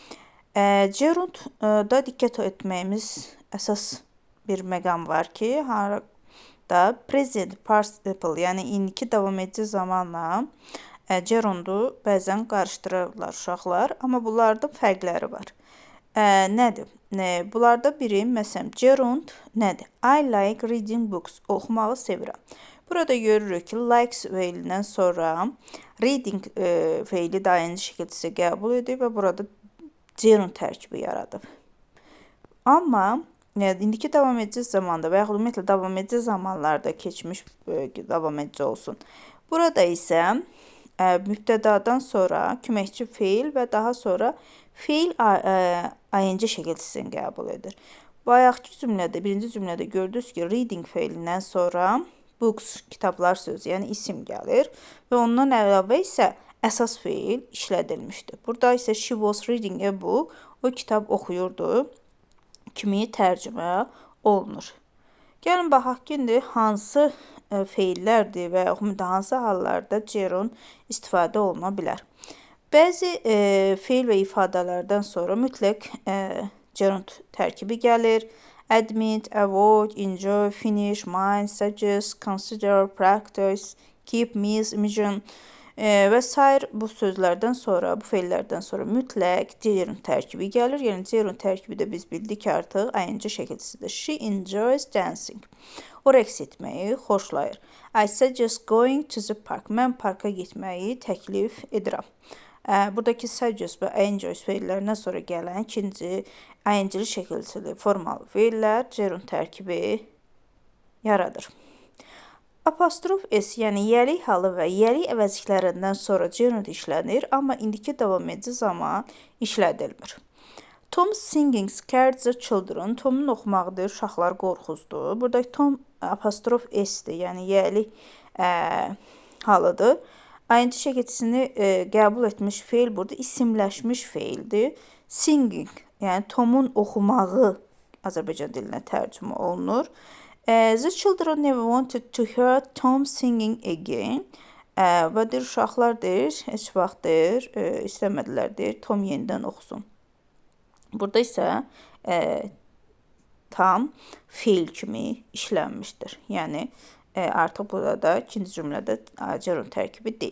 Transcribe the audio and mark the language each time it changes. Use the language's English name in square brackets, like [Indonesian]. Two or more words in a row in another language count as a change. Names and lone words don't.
[Azerbaijani] Gerundda diqqət etməyimiz əsas bir məqam var ki, harada [English] present participle, [Azerbaijani] yəni indiki davam edici zamanla gerundu bəzən qarışdırırlar uşaqlar, amma bunlarda fərqləri var. Nədir? Bunlarda biri, məsələn, gerund nədir? [English] I like reading books. [Azerbaijani] Oxumağı sevirəm. Burada görürük ki, likes feilindən sonra reading feili də ing şəkilçisi qəbul edib və burada gerund tərkibi yaradıb. Amma indiki davam edici zamanda və yaxud ümumiyyətlə davam edici zamanlarda keçmiş davam edici olsun. Burada isə mübtədadan sonra köməkçi feil və daha sonra feil ing şəkilçisini qəbul edir. Bayaqki cümlədə, birinci cümlədə gördünüz ki, reading feilindən sonra books, kitablar sözü, yəni isim gəlir və ondan əlavə isə əsas feil işlədilmişdir. Burada isə [English] she was reading a book, [Azerbaijani] o kitab oxuyurdu kimi tərcümə olunur. Gəlin baxaq ki, indi hansı feillərdir və yaxud hansı hallarda gerund istifadə oluna bilər. Bəzi feil və ifadələrdən sonra mütləq gerund tərkibi gəlir. [English] Admit, avoid, enjoy, finish, mind, suggest, consider, practice, keep, miss, imagine və s. [Azerbaijani] bu sözlərdən sonra, bu feillərdən sonra mütləq gerund tərkibi gəlir. Yəni gerund tərkibi də biz bildik ki, artıq ing şəkilçisidir. [English] She enjoys dancing. [Azerbaijani] O rəqs etməyi xoşlayır. [English] I suggest going to the park. [Azerbaijani] Mən parka getməyi təklif edirəm. Buradakı suggest və enjoy feillərindən sonra gələn ikinci ing şəkilçili formalı feillər gerund tərkibi yaradır. Apostrof S, yəni yəlik halı və yəlik əvəzliklərindən sonra gerund işlənir, amma indiki davam edici zaman işlədilmir. [English] Tom singing scared the children. [Azerbaijani] Tomun oxumaqdır, uşaqlar qorxuzdur. Buradakı Tom apostrof S-dir, yəni yəlik halıdır. ing şəkilçisini qəbul etmiş feil burada isimləşmiş feildir. Singing, yəni Tomun oxumağı Azərbaycan dilinə tərcümə olunur. [English] The children never wanted to hear Tom singing again. [Azerbaijani] Və deyir, uşaqlar deyir, heç vaxt deyir, istəmədilər deyir, Tom yenidən oxusun. Burada isə tam feil kimi işlənmişdir. Yəni, artıq burada ikinci cümlədə gerund tərkibi deyil.